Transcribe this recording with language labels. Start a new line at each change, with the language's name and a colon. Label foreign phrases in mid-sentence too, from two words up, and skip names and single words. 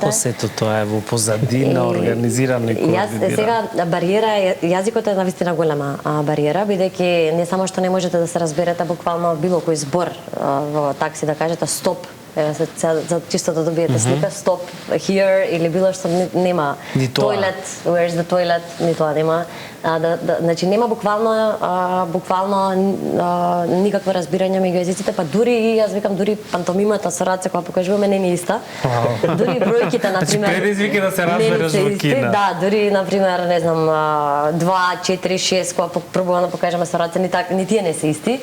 Macedonian: Како сето тоа е во позадина, организирано и координирано? Сега бариера е, јазикот е навистина голема бариера, бидејќи не само што не можете да се разберете буквално било кој збор во такси да кажете стоп, за чисто да добиете слика, стоп here или било што нема toilet,
English: where's the toilet,
Macedonian: ни тоа нема. Значи нема буквално никакво разбирање меѓу езиците, па дури и јас викам дури пантомимата со раце кога покажуваме не е иста. Дури бројките на пример. Предизвики да се разбереш во кино. Да, дури на пример, не знам, 2, 4, 6 кога пробуваме да покажеме со раце ни тие не се исти.